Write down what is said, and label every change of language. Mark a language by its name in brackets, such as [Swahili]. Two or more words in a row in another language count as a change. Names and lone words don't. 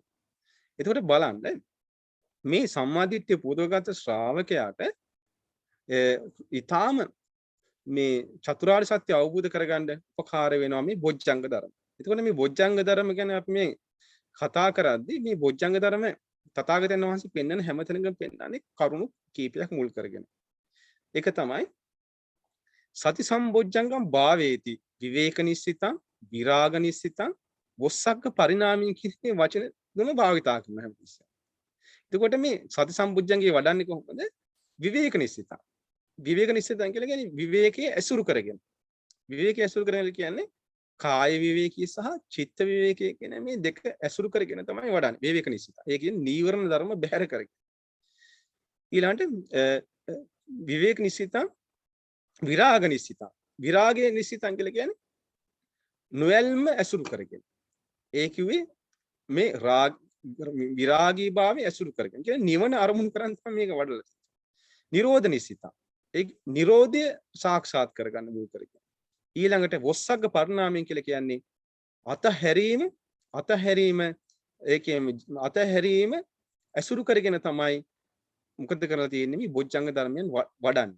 [Sinhala] එතකොට බලන්න මේ සම්මාදිට්ඨිය පුදවගත් ශ්‍රාවකයාට ඊටාම මේ චතුරාර්ය සත්‍ය අවබෝධ කරගන්න උපකාර වෙනවා මේ බොජ්ජංග ධර්ම. එතකොට මේ බොජ්ජංග ධර්ම ගැන අපි මේ කතා කරද්දී මේ බොජ්ජංග ධර්ම තථාගතයන් වහන්සේ පෙන්වන හැමතැනකම පෙන්වන්නේ කරුණු කීපයක් මුල් කරගෙන. ඒක තමයි [Pali] සති සම්බොජ්ජංගම් භාවේති විවේක නිස්සිතං විරාග නිස්සිතං වොස්සග්ග පරිණාමී [Sinhala] කියන වචන දුන භාවිතා කරන හැමතිස්සෙම. එතකොට මේ සති සම්බොජ්ජංගේ වඩන්නේ කොහොමද? [Pali] විවේක නිස්සිතං. විවේක නිස්සිතං [Sinhala] කියලා කියන්නේ විවේකයේ ඇසුරු කරගෙන. විවේකයේ ඇසුරු කරගෙන කියන්නේ කාය විවේකී සහ චිත්ත විවේකී කියන මේ දෙක ඇසුරු කරගෙන තමයි වඩන්නේ. [Pali] විවේක නිස්සිත. [Sinhala] ඒ කියන්නේ නීවරණ ධර්ම බැහැර කරගෙන. ඊළඟට [Pali] විවේක නිස්සිතං විරාග නිස්සිතං. [Sinhala] විරාගයේ නිස්සිතං කියලා කියන්නේ නොයල්ම ඇසුරු කරගෙන. ඒ කිව්වේ මේ විරාගී භාවය ඇසුරු කරගෙන. කියන්නේ නිවන අරමුණු කරන් තමයි මේක වඩලා. [Pali] නිරෝධ නිස්සිතං. [Sinhala] ඒ නිරෝධය සාක්ෂාත් කරගන්න මුල් කරගෙන. ඊළඟට වොස්සග්ග පරිණාමයෙන් කියලා කියන්නේ අතහැරීම ඇසුරු කරගෙන තමයි මොකද කරලා තියෙන්නේ මේ බොජ්ජංග ධර්මයන් වඩන්නේ.